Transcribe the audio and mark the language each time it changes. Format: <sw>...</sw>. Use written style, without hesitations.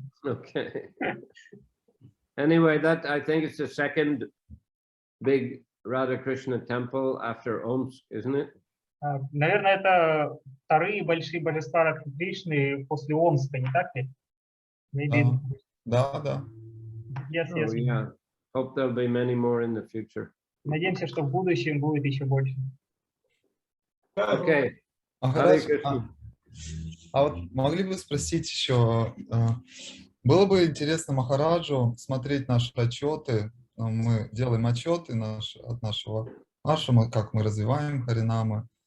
<en>Okay. Anyway, that I think it's the second big Radha Krishna temple after Omsk, isn't it?</en> <ru>Наверное, это вторые большие божества Радхи Кришны после Омска, не так ли?</ru> <en>Maybe.</en> <ru>Да.</ru> <en>Yes. Yeah. Hope there'll be many more in the future.</en> <ru>Надеемся, что в будущем будет еще больше.</ru> <en>Okay.</en> <ru>Махарадж, а вот могли бы спросить еще, было бы интересно Махараджу смотреть наши отчеты, мы делаем отчеты от нашего, как мы развиваем Харинамы.</ru>